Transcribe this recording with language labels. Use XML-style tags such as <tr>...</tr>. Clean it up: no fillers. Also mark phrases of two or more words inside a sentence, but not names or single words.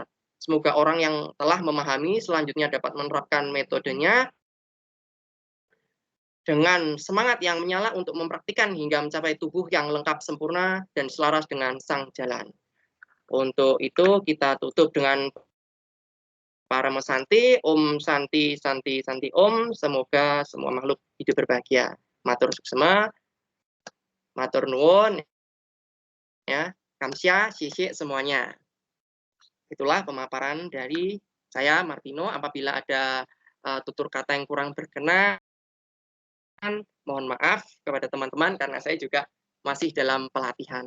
<id>Semoga orang yang telah memahami selanjutnya dapat menerapkan metodenya dengan semangat yang menyala untuk mempraktikkan hingga mencapai tubuh yang lengkap sempurna dan selaras dengan sang jalan. Untuk itu kita tutup dengan Parama Santi,</id> <sa>Om Santi Santi Santi Om.</sa> <id>Semoga semua makhluk hidup berbahagia.</id> <ban>Matur suksema,</ban> <jv>matur nuwun,</jv> <id>ya, kamsya, sisik semuanya. Itulah pemaparan dari saya Martino. Apabila ada tutur kata yang kurang berkenan, mohon maaf kepada teman-teman karena saya juga masih dalam pelatihan.</id>